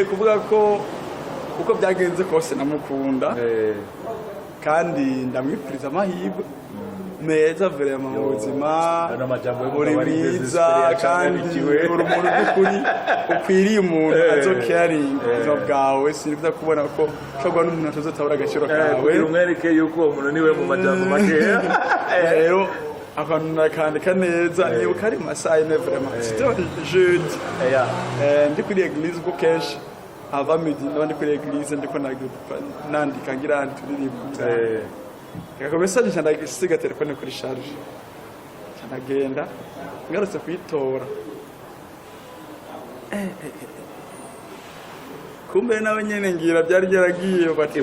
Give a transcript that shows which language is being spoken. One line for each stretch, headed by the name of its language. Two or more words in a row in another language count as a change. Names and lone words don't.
Rundi: kuvuga ko uko byagenze kose namukunda kandi ndamwifuriza amahirwe meza vraiment mu buzima uri mwiza kandi uri umuntu w'ukuri ukwiriye umuntu azocaring ubuzima bwawe sinifuza kubona ko ushobora n'umuntu atazotabura agaciro kawe umwereke yuko uwo muntu niwe mu majambo makeya rero akantu nakandika neza nibuka ari mu masaha ine vraiment
French: c'était jeudi
Rundi: ndi kuri église ko kenshi
French: ava midi
Rundi: n'abandi kuri église ndiko nandika ngira nturirimba Aka message cyandagisiga telefone kuri charge cyandagenda ngarutse kuyitora kumbe nawe nyene ngira byari byaragiye bati